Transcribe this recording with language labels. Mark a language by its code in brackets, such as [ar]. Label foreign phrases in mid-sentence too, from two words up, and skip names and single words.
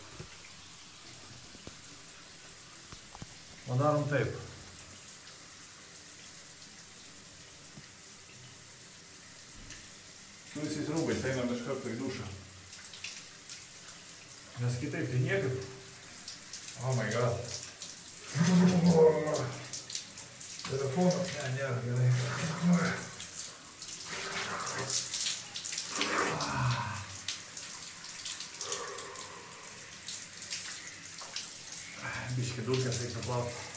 [lt] Su visais rūbais einam iš karto į dušą. Nes kitaip tai niekaip. [en] Oh my god. [lt] Telefonas, nėra gerai. Biški dulkės reikia nuplauti.